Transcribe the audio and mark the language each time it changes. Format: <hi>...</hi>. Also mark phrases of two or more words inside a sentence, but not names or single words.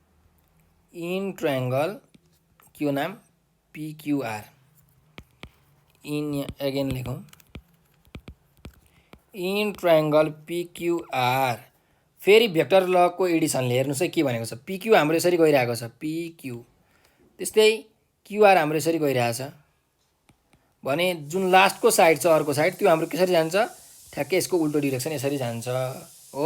<en>in triangle</en> <ne>के हो नाम PQR इन अगेन लेखौँ</ne> <en>in triangle PQR.</en> <ne>फेरि भेक्टर लको एडिसनले हेर्नुहोस् है के भनेको छ। पिक्यू हाम्रो यसरी गइरहेको छ पिक्यू, त्यस्तै क्युआर हाम्रो यसरी गइरहेछ भने जुन लास्टको साइड छ अर्को साइड त्यो हाम्रो कसरी जान्छ, ठ्याक्कै यसको उल्टो डिरेक्सन यसरी जान्छ हो।</ne>